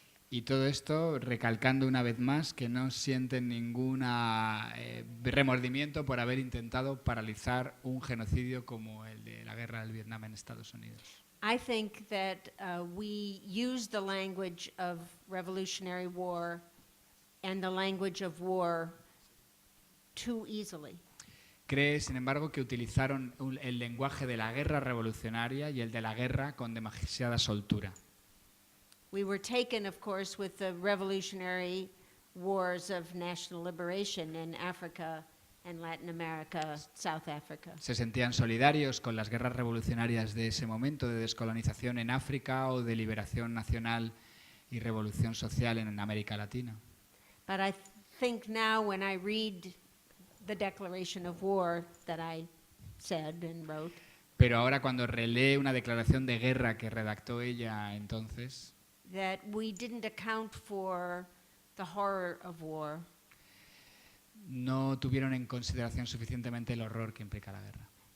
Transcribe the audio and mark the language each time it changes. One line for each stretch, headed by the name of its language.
Spanish: Y todo esto recalcando una vez más que no sienten ningún remordimiento por haber intentado paralizar un genocidio como el de la guerra del Vietnam en Estados Unidos.
English: I think that we use the language of revolutionary war and the language of war too easily.
Spanish: Cree, sin embargo, que utilizaron el lenguaje de la guerra revolucionaria y el de la guerra con demasiada soltura.
English: We were taken, of course, with the revolutionary wars of national liberation in Africa and Latin America, South Africa.
Spanish: Se sentían solidarios con las guerras revolucionarias de ese momento de descolonización en África o de liberación nacional y revolución social en América Latina.
English: But I think now when I read the declaration of war that I said and wrote,
Spanish: Pero ahora cuando relee una declaración de guerra que redactó ella entonces,
English: that we didn't account for the horror of war,
Spanish: no tuvieron en consideración suficientemente el horror que implica la guerra.